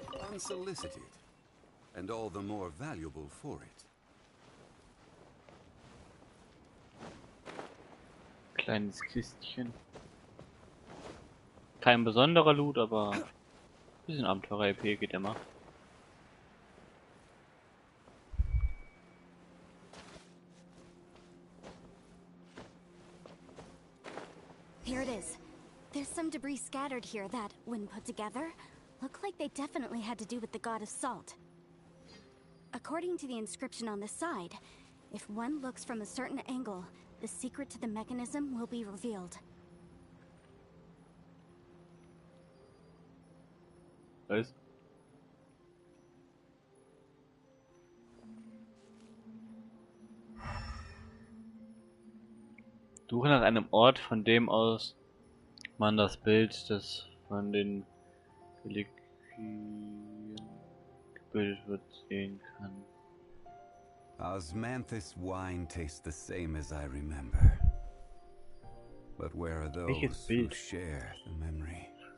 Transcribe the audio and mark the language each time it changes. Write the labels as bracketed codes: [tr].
[en] Unsolicited, and all the more valuable for it. [de] Kleines Kistchen. Kein besonderer Loot, aber ein bisschen Abenteurer-EP geht immer. [en] Here it is. There's some debris scattered here that, when put together, look like they definitely had to do with the god of salt. According to the inscription on the side, if one looks from a certain angle, the secret to the mechanism will be revealed. [de] Was? Suche nach einem Ort, von dem aus man das Bild, das von den Reliquien gebildet wird, sehen kann. [en] Osmanthus wine tastes the same as I remember. But where are those who share the memory?